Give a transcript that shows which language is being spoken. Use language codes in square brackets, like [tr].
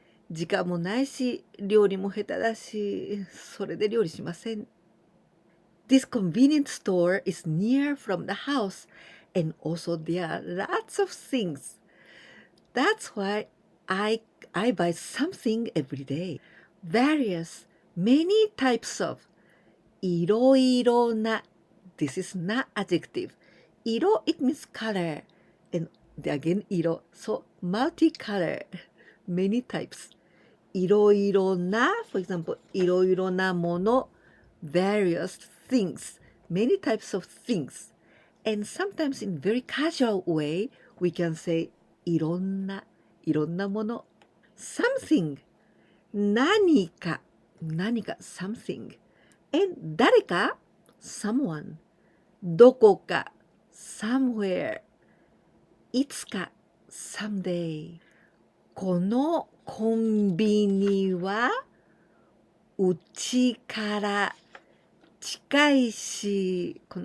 [ja] 時間もないし、料理も下手だし、それで料理しません。 [en] This convenience store is near from the house, and also there are lots of things. That's why I buy something every day. Various, many types of. [ja] いろいろな. [en] This is not adjective. 色 it means color. And again 色.So multicolor. Many types. いろいろな, for example, [ja] いろいろなもの. [en] Various things. Many types of things. And sometimes in very casual way, we can say [ja] いろんなもの。 [en] something 何か something and 誰か someone どこか somewhere いつか someday [ja] このコンビニはうちから近いし